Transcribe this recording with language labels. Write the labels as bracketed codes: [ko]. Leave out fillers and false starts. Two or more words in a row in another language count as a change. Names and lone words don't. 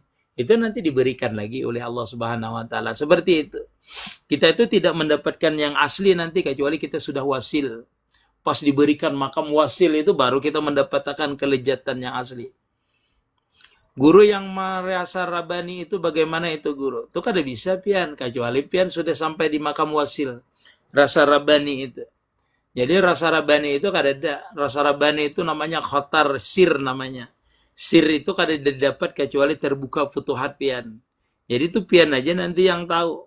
[id] Itu nanti diberikan lagi oleh Allah [ar] Subhanahu wa taala. [id] Seperti itu. Kita itu tidak mendapatkan yang asli nanti kecuali kita sudah wasil. Pas diberikan makam wasil itu baru kita mendapatkan kelezatan yang asli. Guru yang merasa rabani itu bagaimana itu guru? [bjn] Itu kada bisa pian kecuali pian sudah sampai di makam wasil. [id] Rasa rabani itu. [bjn] Jadi rasa rabani itu kada ada. Rasa rabani itu namanya [ar] khotar sir [bjn] namanya. Sir itu kada dapat kecuali terbuka futuhat pian. Jadi itu pian aja nanti yang tahu.